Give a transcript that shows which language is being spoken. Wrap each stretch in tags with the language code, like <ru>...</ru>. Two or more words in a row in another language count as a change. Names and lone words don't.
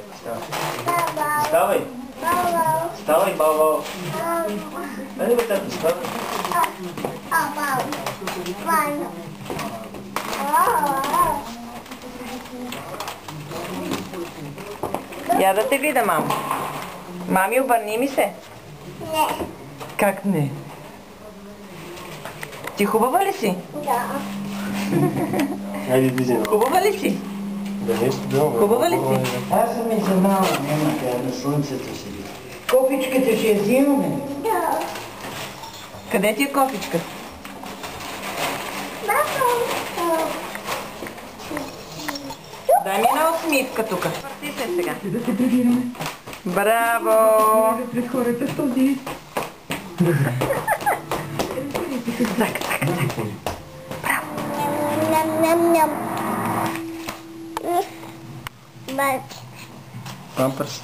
<bg>Вставай. Вставай, баба. Дай бе, тато, вставай. Я да те видя, мамо. Мами, обърни ми се. Не. Как не? Ти хубава ли си? Да. Хайде, дизина. Хубава ли си? Да не студено. Хубава ли си? Аз съм измала, няма тя на слънцето седи. Кофичката ще я взимаме. Да. Къде ти е кофичката? Дай ми една усмивка тук. Върти се сега. Да се прибираме. Браво! Пред хората в този... Так, так, так. Ням-ням-ням. Бат. Памперс.</bg>